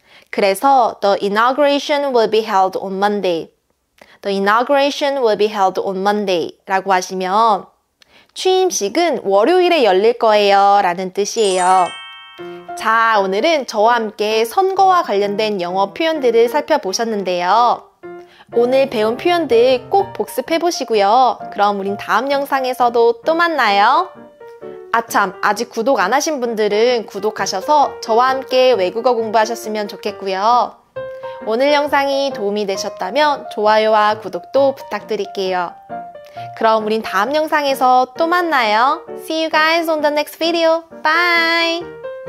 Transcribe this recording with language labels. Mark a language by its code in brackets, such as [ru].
[en] 그래서 the inauguration will be held on Monday. The inauguration will be held on Monday [ko] 라고 하시면 취임식은 월요일에 열릴 거예요 라는 뜻이에요. 자, 오늘은 저와 함께 선거와 관련된 영어 표현들을 살펴보셨는데요. 오늘 배운 표현들 꼭 복습해 보시고요. 그럼 우린 다음 영상에서도 또 만나요. 아참, 아직 구독 안 하신 분들은 구독하셔서 저와 함께 외국어 공부하셨으면 좋겠고요. 오늘 영상이 도움이 되셨다면 좋아요와 구독도 부탁드릴게요. 그럼 우린 다음 영상에서 또 만나요. [en] See you guys on the next video. Bye!